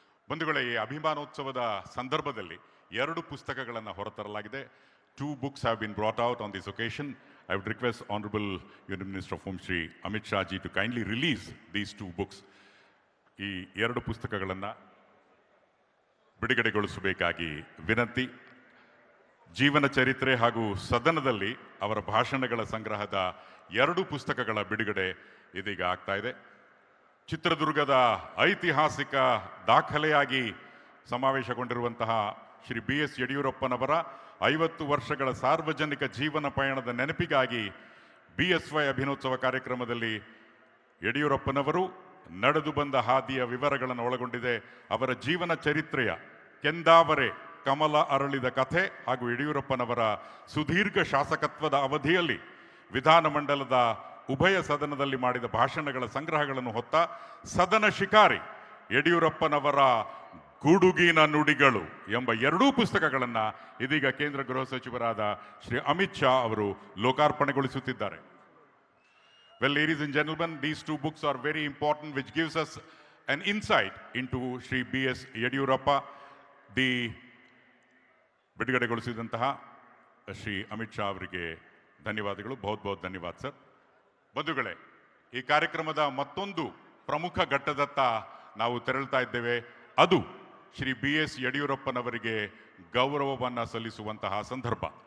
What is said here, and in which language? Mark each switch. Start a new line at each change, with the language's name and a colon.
Kannada: ಬಂಧುಗಳೇ, ಈ ಅಭಿಮಾನೋತ್ಸವದ ಸಂದರ್ಭದಲ್ಲಿ 2 ಪುಸ್ತಕಗಳನ್ನು ಹೊರತರಲಾಗಿದೆ.
English: 2 books have been brought out on this occasion. I would request Honorable Union Minister of Home Shri Amit Shah ji to kindly release these 2 books.
Kannada: ಈ 2 ಪುಸ್ತಕಗಳನ್ನು ಬಿಡುಗಡೆಗೊಳಿಸಬೇಕಾಗಿ ವಿನಂತಿ. ಜೀವನ ಚರಿತ್ರೆ ಹಾಗೂ ಸದನದಲ್ಲಿ ಅವರ ಭಾಷಣಗಳ ಸಂಗ್ರಹದ 2 ಪುಸ್ತಕಗಳ ಬಿಡುಗಡೆ ಇದೀಗ ಆಗ್ತಾ ಇದೆ. ಚಿತ್ರದುರ್ಗದ ಐತಿಹಾಸಿಕ ದಾಖಲೆಯಾಗಿ ಸಮಾವೇಶಗೊಂಡಿರುವಂತಹ ಶ್ರೀ BS ಯಡಿಯೂರಪ್ಪನವರ 50 ವರ್ಷಗಳ ಸಾರ್ವಜನಿಕ ಜೀವನ ಪಯಣದ ನೆನಪಿಗಾಗಿ BSY ಅಭಿನೋತ್ಸವ ಕಾರ್ಯಕ್ರಮದಲ್ಲಿ ಯಡಿಯೂರಪ್ಪನವರು ನಡೆದು ಬಂದ ಹಾದಿಯ ವಿವರಗಳನ್ನು ಒಳಗೊಂಡಿದೆ. ಅವರ ಜೀವನ ಚರಿತ್ರೆಯ ಕೆಂದಾವರೆ ಕಮಲ ಅರಳಿದ ಕಥೆ ಹಾಗೂ ಯಡಿಯೂರಪ್ಪನವರ ಸುದೀರ್ಘ ಶಾಸಕತ್ವದ ಅವಧಿಯಲ್ಲಿ ವಿಧಾನಮಂಡಲದ ಉಭಯ ಸದನದಲ್ಲಿ ಮಾಡಿದ ಭಾಷಣಗಳ ಸಂಗ್ರಹಗಳನ್ನು ಹೊತ್ತ ಸದನ ಶಿಕಾರಿ ಯಡಿಯೂರಪ್ಪನವರ ಗುಡುಗಿನ ನುಡಿಗಳು ಎಂಬ 2 ಪುಸ್ತಕಗಳನ್ನು ಇದೀಗ ಕೇಂದ್ರ ಗೃಹ ಸಚಿವರಾದ ಶ್ರೀ ಅಮಿತ್ ಶಾ ಅವರು ಲೋಕಾರ್ಪಣೆಗೊಳಿಸುತ್ತಿದ್ದಾರೆ.
English: Well, ladies and gentlemen, these 2 books are very important, which gives us an insight into Shri BS Yediyurappa.
Kannada: The ಬಿಡುಗಡೆಗೊಳಿಸಿದಂತಹ Shri Amit Shah ಅವರಿಗೆ ಧನ್ಯವಾದಗಳು.
Hindi: ಬಹುತ್ ಧನ್ಯವಾದ
Kannada: ಸರ್. ಬಂಧುಗಳೇ, ಈ ಕಾರ್ಯಕ್ರಮದ ಮತ್ತೊಂದು ಪ್ರಮುಖ ಘಟ್ಟದತ್ತ ನಾವು ತೆರಳುತ್ತಾ ಇದ್ದೇವೆ. ಅದು ಶ್ರೀ BS ಯಡಿಯೂರಪ್ಪನವರಿಗೆ ಗೌರವವನ್ನು ಸಲ್ಲಿಸುವಂತಹ ಸಂದರ್ಭ.